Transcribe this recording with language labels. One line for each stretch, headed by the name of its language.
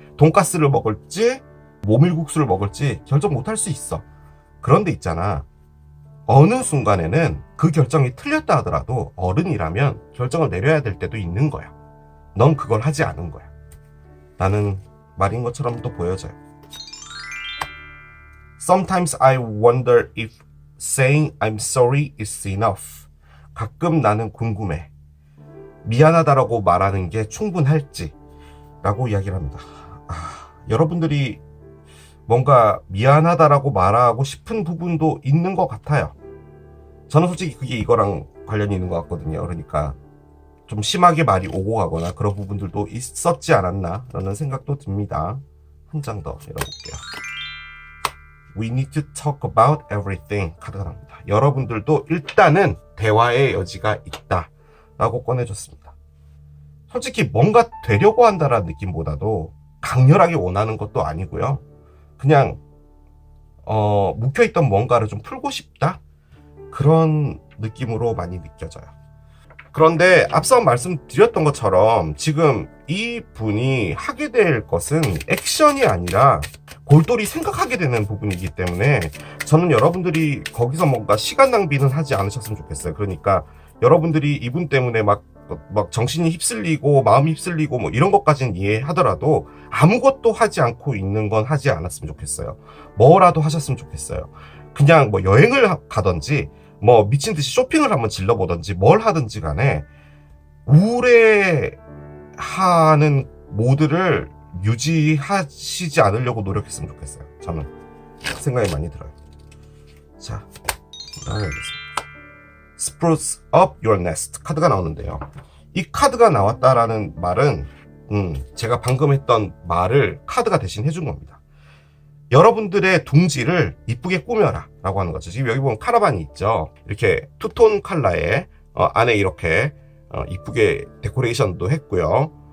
Korean: 돈가스를 먹을지 모밀국수를 먹을지 결정 못할 수 있어. 그런데 있잖아, 어느 순간에는 그 결정이 틀렸다 하더라도 어른이라면 결정을 내려야 될 때도 있는 거야. 넌 그걸 하지 않은 거야 라는 말인 것처럼 또 보여져요.
English: Sometimes I wonder if saying I'm sorry is enough.
Korean: 가끔 나는 궁금해. 미안하다라고 말하는 게 충분할지 라고 이야기를 합니다. 여러분들이 뭔가 미안하다라고 말하고 싶은 부분도 있는 것 같아요. 저는 솔직히 그게 이거랑 관련이 있는 것 같거든요. 그러니까 좀 심하게 말이 오고 가거나 그런 부분들도 있었지 않았나 라는 생각도 듭니다. 한 장 더 열어볼게요.
English: We need to talk about everything
Korean: 카드가 나옵니다. 여러분들도 일단은 대화의 여지가 있다 라고 꺼내줬습니다. 솔직히 뭔가 되려고 한다라는 느낌보다도 강렬하게 원하는 것도 아니고요. 그냥 묵혀있던 뭔가를 좀 풀고 싶다? 그런 느낌으로 많이 느껴져요. 그런데 앞서 말씀드렸던 것처럼 지금 이 분이 하게 될 것은 액션이 아니라 골똘히 생각하게 되는 부분이기 때문에 저는 여러분들이 거기서 뭔가 시간 낭비는 하지 않으셨으면 좋겠어요. 그러니까 여러분들이 이분 때문에 막 정신이 휩쓸리고 마음이 휩쓸리고 뭐 이런 것까지는 이해하더라도 아무것도 하지 않고 있는 건 하지 않았으면 좋겠어요. 뭐라도 하셨으면 좋겠어요. 그냥 뭐 여행을 가든지 뭐 미친 듯이 쇼핑을 한번 질러보든지 뭘 하든지 간에 우울해하는 모드를 유지하시지 않으려고 노력했으면 좋겠어요. 저는 생각이 많이 들어요. 자, 알겠습니다.
English: Spruce up your nest
Korean: 카드가 나오는데요. 이 카드가 나왔다라는 말은 제가 방금 했던 말을 카드가 대신 해준 겁니다. 여러분들의 둥지를 이쁘게 꾸며라 라고 하는 거죠. 지금 여기 보면 카라반이 있죠. 이렇게 투톤 컬러에 안에 이렇게 이쁘게 데코레이션도 했고요.